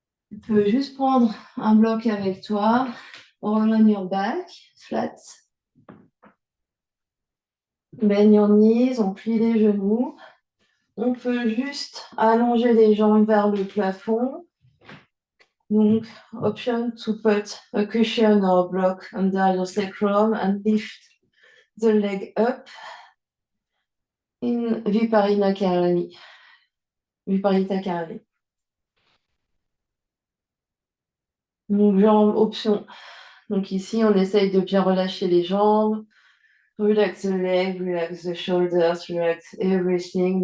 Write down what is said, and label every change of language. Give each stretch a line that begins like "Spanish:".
French: Tu peux juste prendre un bloc avec toi.
English: Roll on your back. Flat. Bend your knees.
French: On plie les genoux. On peut juste allonger les jambes vers le plafond.
English: Donc, option to put a cushion or block under your sacrum and lift the leg up in Viparita Karani. Viparita Karani.
French: Donc, jambes, option. Donc, ici, on essaye de bien relâcher les jambes.
English: Relax the leg, relax the shoulders, relax everything.